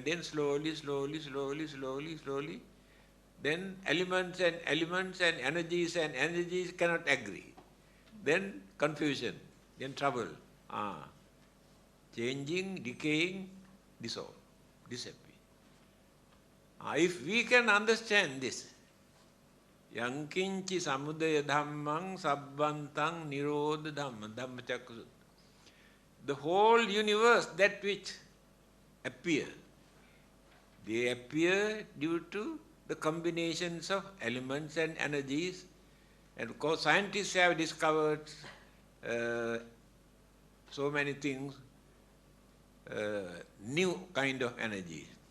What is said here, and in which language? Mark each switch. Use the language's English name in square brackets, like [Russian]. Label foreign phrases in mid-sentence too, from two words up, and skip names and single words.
[English] Then slowly, then elements and energies cannot agree. Then confusion, then trouble. Changing, decaying, dissolve, disappear. If we can understand this, [Pali] yang kinchi samudaya dhammang sabbantang nirodha dhamma, dhammacakka Sutta. [English] The whole universe, that which appear, they appear due to the combinations of elements and energies. And of course, scientists have discovered so many things, new kind of energy.